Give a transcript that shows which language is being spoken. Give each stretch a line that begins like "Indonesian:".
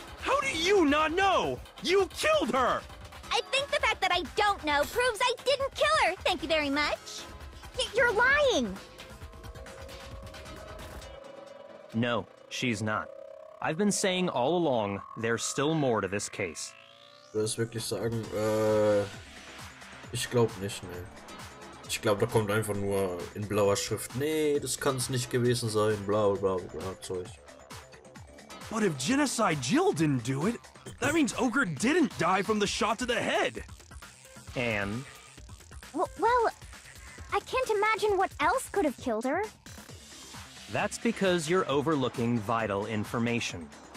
English: How do you not know? You killed her! I think the fact that I don't know proves I didn't kill her. Thank you very much. You're lying. No, she's not. I've been saying all along, there's still more to this case.
German: Ich würde wirklich sagen, ich glaube nicht, ne. Ich glaube, da kommt einfach nur in blauer Schrift, nee, das kann es nicht gewesen sein, bla bla bla Zeug.
English: But if Genocide Jill didn't do it, that means Ogre didn't die from the shot to the head. And? Well, I can't imagine what else could have killed her. That's because you're overlooking vital information.